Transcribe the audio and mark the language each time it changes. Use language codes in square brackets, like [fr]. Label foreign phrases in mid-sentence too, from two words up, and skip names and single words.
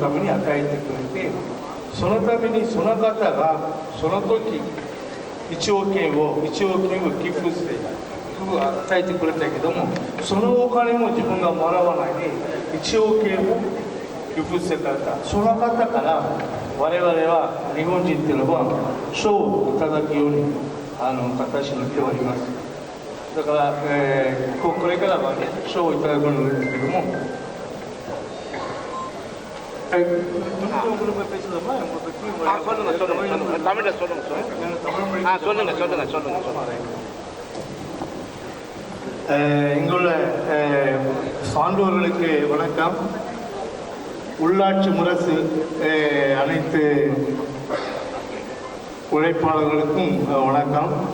[ja] ために与えてくれて、そのためにその方がその時1億円を寄付して与えてくれたけども、そのお金も自分がもらわないで1億円を寄付してくれた、その方から我々は日本人というのは賞をいただくように形になっております。だから、これからはね賞をいただくんですけども、 [ta] இங்குள்ள சான்றோர்களுக்கு வணக்கம். உள்ளாட்சி முரசு அனைத்து உழைப்பாளர்களுக்கும் வணக்கம்.